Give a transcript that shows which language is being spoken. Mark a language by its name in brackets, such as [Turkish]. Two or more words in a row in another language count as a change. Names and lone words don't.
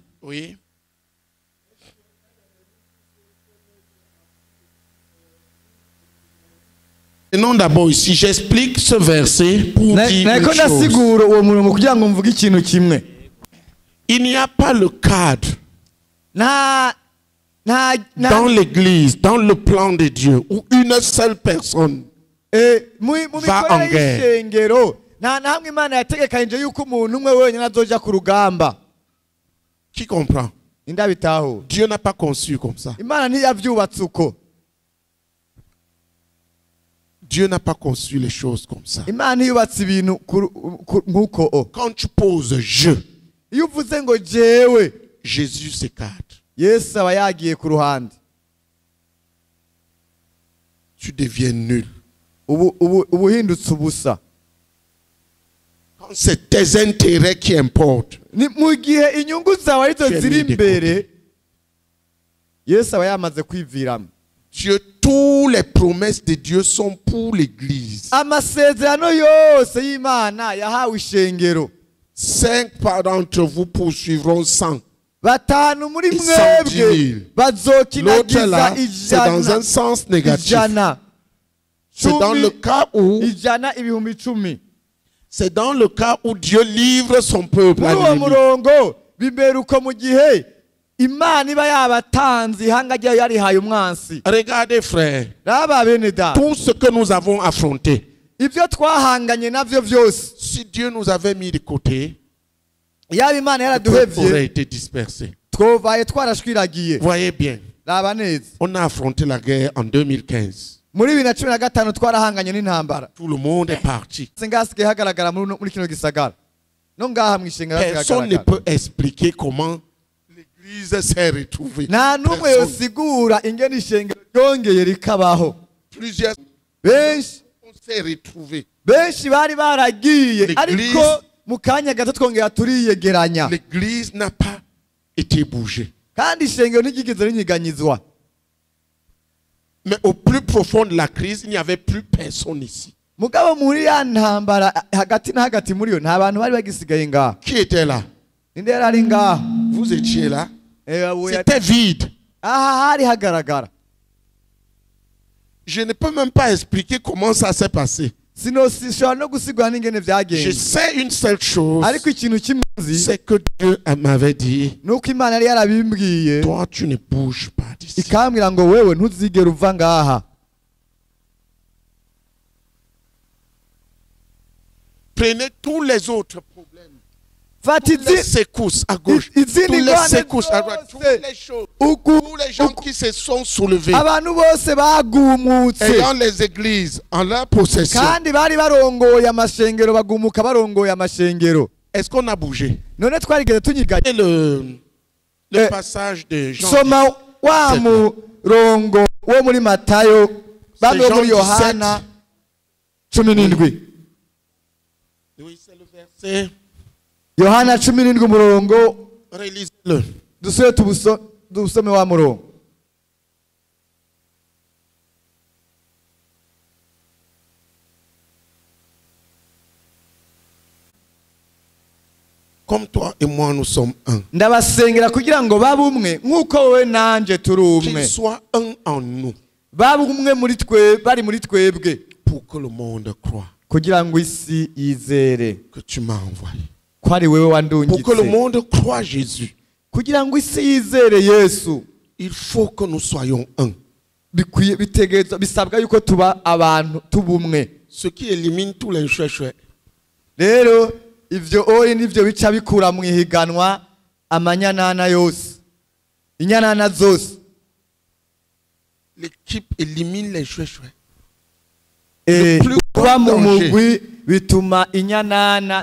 [French] Oui. Et non, d'abord ici, j'explique ce verset pour dire une chose. Il n'y a pas le cadre dans l'église, dans le plan de Dieu, où une seule personne va en guerre. Qui comprend? Dieu n'a pas conçu comme ça. Dieu n'a pas construit les choses comme ça. [Rundi] Imana yubatse ibintu nk'uko. [French] Quand tu poses je, [Rundi] Iyo uvuze ngo jewe, [French] Jésus s'écarte. [Rundi] Yesu aba yagiye ku ruhande. [French] Tu deviens nul. [Rundi] Ubu hindutse ubusa. [French] Quand c'est tes intérêts qui importent, [Rundi] Ni mu gihe inyungu zawe arizo ziri imbere, Yesu aba yamaze kwiviramo. [French] Dieu, toutes les promesses de Dieu sont pour l'église. [Rundi] Amasezerano yose y'Imana yahawe ishengero. [French] 5 d'entre vous poursuivront 100. [Rundi] Batanu muri mwebwe [French] L'autre là, [Rundi] bazokinagiza [French] c'est dans un sens négatif. C'est dans le cas où [Rundi] ijana ibihumbi 10. [French] c'est dans le cas où Dieu livre son peuple à [Rundi] Muri uwo [French] l'ennemi. [Rundi] murongo bibera uko mu gihe Imana iba yabatanze ihanga ryayo yarihaye umwansi. [French] Regardez frère, [Rundi] Raba bene da, [French] tout ce que nous avons affronté, [Rundi] ibyo twahanganye navyo byose, [French] si Dieu nous avait mis de côté, [Rundi] yaba Imana [French] le peuple aurait [Rundi] yaraduhevye [French] été dispersé. [Rundi] twovaye twarashwiragiye. [French] Voyez bien, [Rundi] Raba neza, [French] on a affronté la guerre en 2015. [Rundi] muri 2015 twarahanganye n'intambara. [French] Tout le monde est parti. [Rundi] Singasigaye hagaragara muri kino gisagara. No ngaha mwishenga [French] Personne ne peut expliquer comment l'église s'est retrouvée. [Rundi] nta numwe yosigura ingene ishengero ryongeye rikabaho. [French] Plusieurs [Rundi] Benshi [French] s'est retrouvés. [Rundi] bari baragiye, [French] L'église- [Rundi] ariko mu kanya gato twongera turiyegeranya, [French] L'église n'a pas été bougée. [Rundi] kandi ishengero ntiryigeze rinyiganyizwa. [French] Mais au plus profond de la crise, il n'y avait plus personne ici. [Rundi] Mugabo muri ya ntambara hagati na hagati muri yo nta bantu bari bagisigaye ngaha. [French] Qui était là? [Rundi] Ninde yari ari ngaha? [French] Vous étiez là. [Rundi] Oya, [French] C'était vide. [Rundi] aha hari hagaragara. [French] Je ne peux même pas expliquer comment ça s'est passé. [Rundi] Sinshobora no gusigura n'ingene [French] Je [Rundi] vyagenze, [French] sais une seule chose, [Rundi] ariko ikintu kimwe nzi [French] c'est que Dieu m'avait dit, [Rundi] nuko Imana yari yarabimbwiye [French] toi tu ne bouges pas d'ici. [Rundi] ikambwira ngo wewe ntuzigera uva ngaha. [French] Prenez tous les autres problèmes, [Rundi] Fata [French] toutes les secousses à gauche, toutes [Rundi] izindi [French] les [Rundi] ngwane [French] secousses à droite, toutes [Rundi] zose, [French] les choses, [Rundi] uku- [French] tous les gens qui se sont soulevés, [Rundi] abantu bose bagumutse [French] ayant les églises en leur possession. [Rundi] kandi bari barongoye amashengero, bagumuka barongoye amashengero. [French] Est-ce qu'on a bougé? [Rundi] None twarigeze tunyiganye. [French] Et le Eh, passage de Jean. [Rundi] Soma wa murongo wo muri Matayo, bamwe [French] Jean [Rundi] muri Yohana 17. [French] Oui, c'est le verset. [Rundi] Yohana 17 umurongo, [French] Relisez-le. [Rundi] dusubire tubusome wa murongo. [French] Comme toi et moi, nous sommes un. [Rundi] Ndabasengera kugira ngo babe umwe nk'uko wowe nanje turi [French] Qu'il [Rundi] umwe. [French] soit un en nous [Rundi] Babe umwe muri bari muri twebwe, [French] pour que le monde croie [Rundi] kugira ngo isi yizere [French] que tu m'as envoyé. [Rundi] ko ari wewe [French] Pour que le [Rundi] wandungitse. [French] monde croie Jésus, [Rundi] Kugira ngo isi yizere Yesu, [French] il faut que nous soyons un. [Rundi] bitegerezwa bisabwa yuko tuba abantu tubumwe. [French] Ce qui élimine tous les chouets. [Rundi] Rero ivyo oyi nivyo bica bikura mu ihiganwa amanyanana yose, inyanana zose. [French] L'équipe élimine les chouets. [Rundi] Kuba mu mugwi bituma inyanana